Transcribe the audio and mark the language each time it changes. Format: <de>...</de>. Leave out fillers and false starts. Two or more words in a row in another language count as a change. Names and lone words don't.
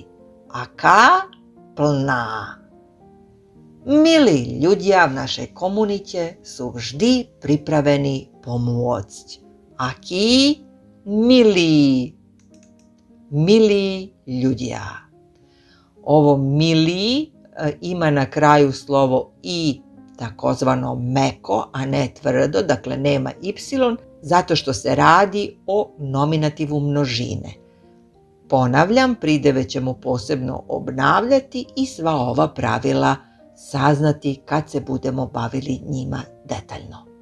<sk>Aká? Plná. Milí ľudia v našej komunite sú vždy pripravení pomôcť. Akí? Milí. Milí ľudia.</sk> <sr>Ovo milí ima na kraju slovo i, takozvano meko, a ne tvrdo, dakle nema y, zato što se radi o nominativu množine. Ponavljam, prideve ćemo posebno obnavljati i sva ova pravila saznati kad se budemo bavili njima detaljno.</sr>